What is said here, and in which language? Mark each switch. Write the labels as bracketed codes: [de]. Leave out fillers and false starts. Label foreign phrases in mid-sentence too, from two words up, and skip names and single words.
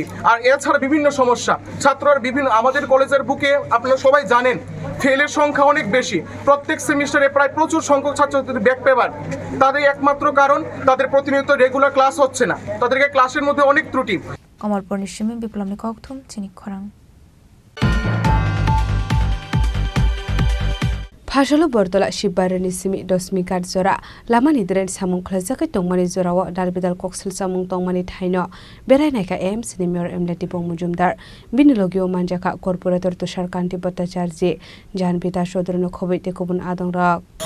[bn] আর এছাড়া বিভিন্ন সমস্যা ছাত্ররা বিভিন্ন আমাদের কলেজের বুকে আপনারা সবাই জানেন ফেলের সংখ্যা অনেক বেশি। প্রত্যেক সেমিস্টারে প্রায় প্রচুর সংখ্যক ছাত্রছাত্রীদের ব্যাক পেপার। তাদের একমাত্র কারণ তাদের প্রতিনিয়ত রেগুলার ক্লাস হচ্ছে না, তাদেরকে ক্লাসের মধ্যে অনেক ত্রুটি। [trp] কমলপুর নিশ্চিমে বিপ্লব ককথুম চিনি খরাং। फाशल बरदला शिबबारनि सिमि दसमी काट जरा लामानि द्रेन सामुं खलाजाखै तंमानि जराव दालबेदाल कक्सल सामुं तंमानि थाइनो बेरायनायखा एमसी नि मेयर एमलेटि बं मुजुमदार बिनलोगियो मानजाखा कर्पोरेटर तुषार कान्ति भट्टाचार्य जानबिता सदरनो खबैते गुबुन आदं रक